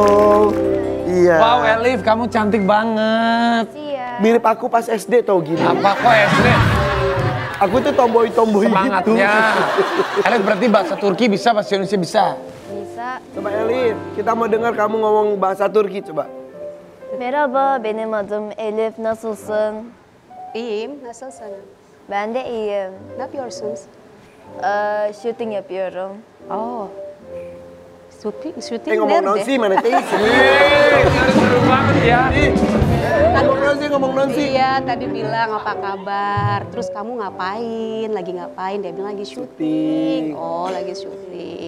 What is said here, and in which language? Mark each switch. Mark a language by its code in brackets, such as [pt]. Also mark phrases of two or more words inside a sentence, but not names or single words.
[id] Iya. Wow Elif, kamu cantik banget. Mirip aku pas SD tau gini. Apa kok SD? Aku tuh tomboy-tomboy gitu. Semangatnya. Elif berarti bahasa Turki bisa, bahasa Indonesia bisa. Bisa. Coba Elif, kita mau dengar kamu ngomong bahasa Turki coba. [tr] Merhaba, benim adım Elif. Nasılsın? İyiyim, nasılsın? Ben de iyiyim. Ne yapıyorsunuz? Shooting yapıyorum. [id] Oh, syuting Ngomong non [tr] nerede? [id] sih mana teh? Seru banget ya. Ngomong non sih. Iya, tadi bilang apa kabar. Terus kamu ngapain? Lagi ngapain? Dia bilang lagi syuting. Oh, lagi syuting.